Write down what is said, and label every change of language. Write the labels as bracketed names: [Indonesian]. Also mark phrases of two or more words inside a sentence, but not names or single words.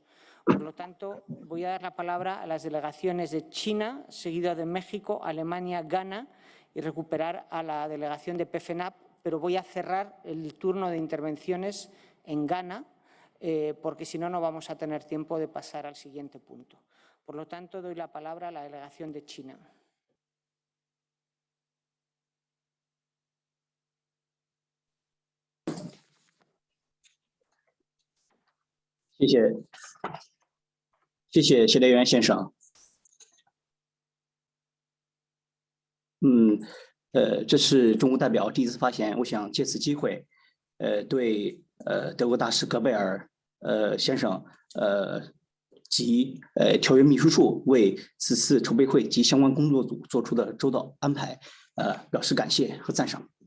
[Spanish] Por lo tanto, voy a dar la palabra a las delegaciones de China, seguida de México, Alemania, Ghana, y recuperar a la delegación de PFNAP, pero voy a cerrar el turno de intervenciones en Ghana, porque si no, no vamos a tener tiempo de pasar al siguiente punto. Por lo tanto, doy la palabra a la delegación de China. [Chinese] 谢谢谢德元先生。这是中国代表第一次发言，我想借此机会，对德国大使戈贝尔先生及条约秘书处为此次筹备会及相关工作组做出的周到安排，表示感谢和赞赏。